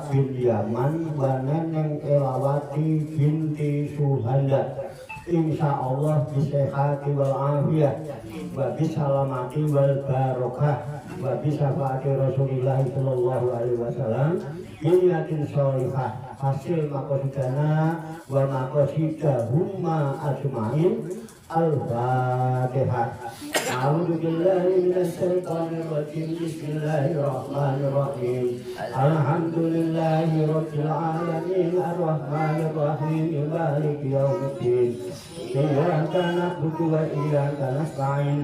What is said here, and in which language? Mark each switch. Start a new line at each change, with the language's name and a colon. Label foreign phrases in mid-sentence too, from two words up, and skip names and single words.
Arabic: بن Yaman و Neneng Elawati بنت Suhanda إن شاء الله بالصحة والعافية وبالسلامة والبركة وبشفاعة رسول الله صلى الله عليه وسلم بنية صالحة حصول مقاصدنا ومقاصدهم أجمعين الفاتحة. أعوذ بالله من الشيطان الرجيم. بسم الله الرحمن الرحيم. الحمد لله رب العالمين الرحمن الرحيم مالك يوم الدين. إياك نعبد وإياك نستعين.